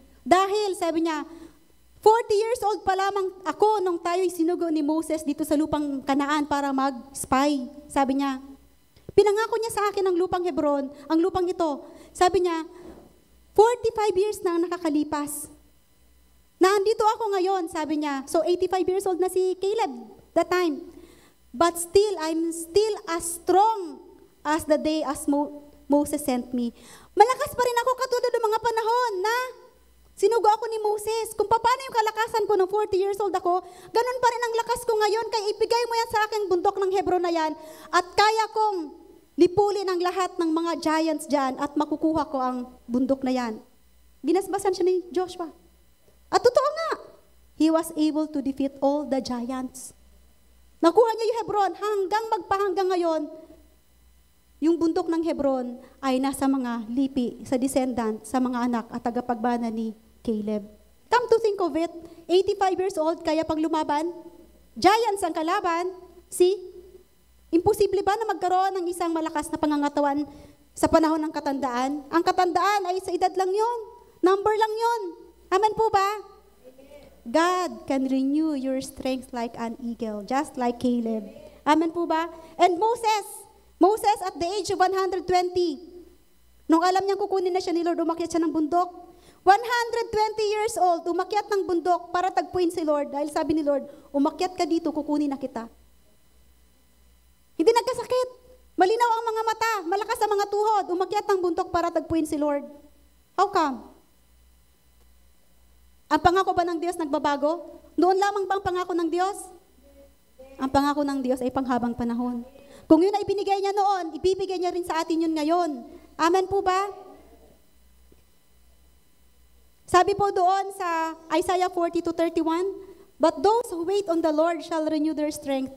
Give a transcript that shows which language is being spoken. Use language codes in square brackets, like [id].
[tl] Dahil, sabi niya, 40 years old pa lamang ako nung tayo'y sinugo ni Moses dito sa lupang Kanaan para mag-spy. Sabi niya, pinangako niya sa akin ang lupang Hebron, ang lupang ito. Sabi niya, 45 years na ang nakakalipas. Nandito ako ngayon, sabi niya. So 85 years old na si Caleb [en] that time. But still, I'm still as strong as the day as Moses sent me. [tl] Malakas pa rin ako katulad ng mga panahon na sinugo ako ni Moses. Kung paano yung kalakasan ko nung 40 years old ako, ganun pa rin ang lakas ko ngayon. Kaya ibigay mo yan sa aking bundok ng Hebron na yan. At kaya kong lipulin ang lahat ng mga giants dyan at makukuha ko ang bundok na yan. Binasbasan siya ni Joshua. At totoo nga, [en] he was able to defeat all the giants. [tl] Nakuha niya yung Hebron hanggang ngayon, yung bundok ng Hebron ay nasa mga lipi, sa descendant, sa mga anak at tagapagbana ni Caleb. [en] Come to think of it, 85 years old, [tl] kaya pang lumaban, [en] giants ang kalaban, see? [tl] Imposible ba na magkaroon ng isang malakas na pangangatawan sa panahon ng katandaan? Ang katandaan ay sa edad lang yon, number lang yon. Amen po ba? [en] God can renew your strength like an eagle, just like Caleb. [tl] Amen po ba? [en] And Moses at the age of 120, [tl] nung alam niyang kukunin na siya ni Lord, umakyat siya ng bundok. 120 years old, umakyat ng bundok para tagpuin si Lord. Dahil sabi ni Lord, umakyat ka dito, kukunin na kita. Hindi nagkasakit. Malinaw ang mga mata, malakas ang mga tuhod, umakyat ng bundok para tagpuin si Lord. [en] How come? [tl] Ang pangako ba ng Diyos nagbabago? Noon lamang bang pangako ng Diyos? Ang pangako ng Diyos ay panghabang panahon. Kung yun ay binigay niya noon, ibibigay niya rin sa atin yun ngayon. Amen po ba? Sabi po doon sa Isaiah 40:31, [en] but those who wait on the Lord shall renew their strength.